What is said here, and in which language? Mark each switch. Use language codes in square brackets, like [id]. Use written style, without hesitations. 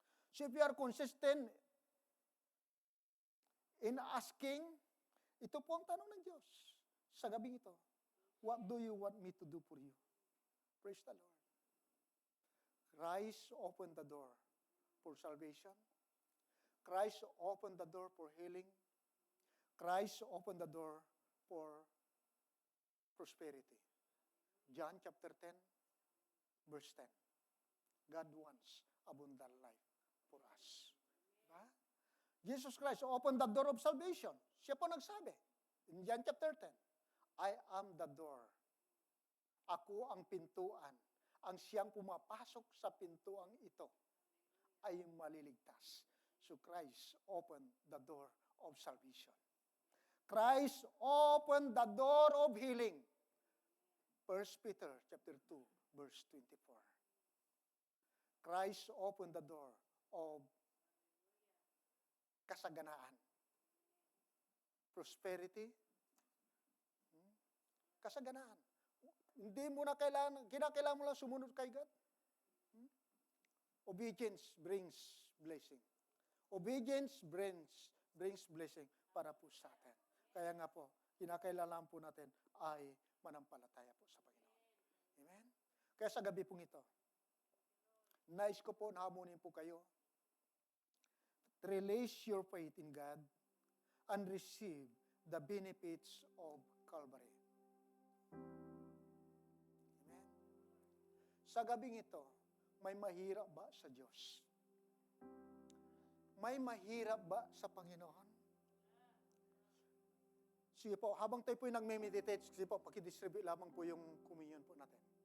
[en] So if we are consistent in asking, [tl] ito po ang tanong ng Diyos sa gabing ito. [en] What do you want me to do for you? Praise the Lord. Christ opened the door for salvation. Christ opened the door for healing. Christ opened the door for prosperity. John chapter 10, verse 10. God wants abundant life for us. Diba? Jesus Christ opened the door of salvation. [tl] Siya po nagsabi, [en] in John chapter 10, I am the door. [tl] Ako ang pintuan. Ang siyang pumapasok sa pintuang ito ay maliligtas. [en] So Christ opened the door of salvation. Christ opened the door of healing. 1 Peter chapter 2, verse 24. Christ opened the door of kasaganaan. Prosperity. [tl] Kasaganaan. Hindi mo na kinakailangan mo lang sumunod kay God. [en] Obedience brings blessing. Obedience brings blessing [tl] para po sa atin. Kaya nga po, kinakailangan po natin ay manampalataya po sa Panginoon. Amen? Kaya sa gabi pong ito, nais ko po na hamunin po kayo. [en] Release your faith in God and receive the benefits of Calvary. Amen? [tl] Sa gabing ito, may mahirap ba sa Diyos? May mahirap ba sa Panginoon? Sige po, habang tayo po yung nagme-meditate, sige po, pakidistribute lamang po yung communion po natin.